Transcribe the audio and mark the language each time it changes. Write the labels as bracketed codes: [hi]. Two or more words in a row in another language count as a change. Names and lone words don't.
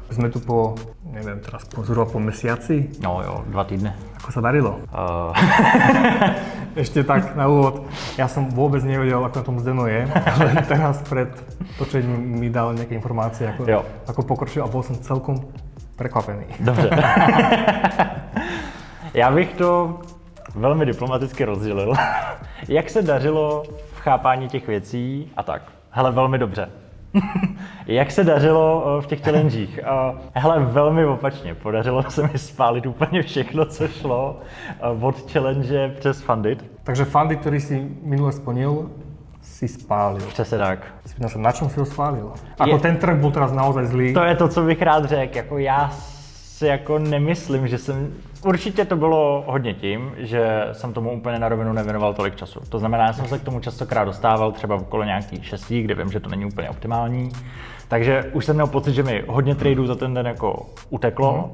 [sk] Sme tu po, neviem, teraz zhruba po mesiaci. [cs] No jo, 2 týdny. [sk] Ako sa darilo? Ešte tak na úvod, ja som vôbec nevedel, ako na tom Zdeno je, ale teraz pred točením mi dal nejaké informácie, ako pokročil a bol som celkom prekvapený. [cs] Dobře. Já bych to velmi diplomaticky rozdělil. Jak se dařilo v chápání těch věcí a tak? Hele, velmi dobře. Jak se dařilo v těch challengech? Hele, velmi opačně. Podařilo se mi spálit úplně všechno, co šlo od challenge přes Fundit. Takže Fundit, který si minule splnil, si spálil. Přesně tak. [sk] Spýtam sa, na čom si ho spálil? Ako ten trh bol teraz naozaj zlý? [cs] To je to, co bych rád řekl. Jako já si jako nemyslím, že jsem... Určitě to bylo hodně tím, že jsem tomu úplně na rovinu nevěnoval tolik času. To znamená, já jsem se k tomu častokrát dostával třeba okolo nějakých 6, kde vím, že to není úplně optimální. Takže už jsem měl pocit, že mi hodně tradeů za ten den jako uteklo.